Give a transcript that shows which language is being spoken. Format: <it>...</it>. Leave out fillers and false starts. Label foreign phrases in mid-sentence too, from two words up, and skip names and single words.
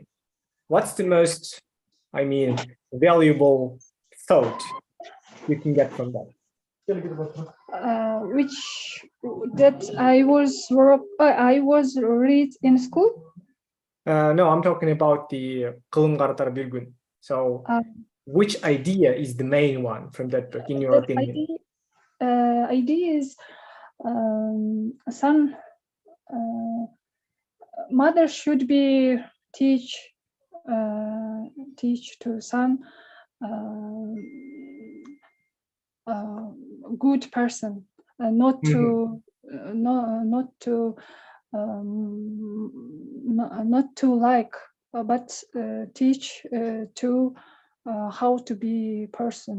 <en>What's the most, valuable thought you can get from that? Which that I was read in school? No, I'm talking about the Кылым карытар бир күн. So which idea is the main one from that book, in your opinion? Idea is son, mother should be teach to son good person, not to not to like, but teach to how to be person.</en>